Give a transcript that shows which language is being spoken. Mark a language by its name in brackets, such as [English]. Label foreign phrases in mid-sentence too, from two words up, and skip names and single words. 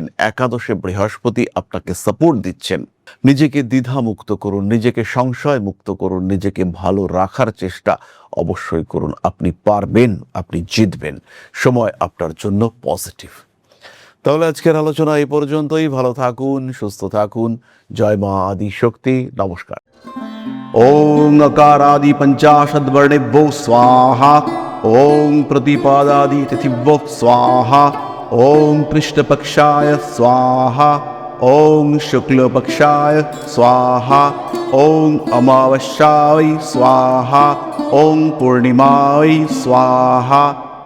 [Bangla] একাদশে বৃহস্পতি আপনাকে সাপোর্ট দিচ্ছেন। নিজেকে দ্বিধা মুক্ত করুন, নিজেকে সংশয় মুক্ত করুন, নিজেকে ভালো রাখার চেষ্টা অবশ্যই করুন। আপনি পারবেন, আপনি জিতবেন। সময় আপনার জন্য পজিটিভ। তাহলে আজকের আলোচনা এই পর্যন্তই। ভালো থাকুন, সুস্থ থাকুন। জয় মা আদি শক্তি। নমস্কার। [Sanskrit] ओं अकारादि पंचाशद्वर्णेभ्यो स्वाहा। ओं प्रतिपादादि तिथिभ्यो स्वाहा। ओं कृष्णपक्षाय स्वाहा। ওং শুক্লপক্ষায় স্বাহা ওং অমাবস্যায় স্বাহা ওং পূর্ণিমায় স্বাহা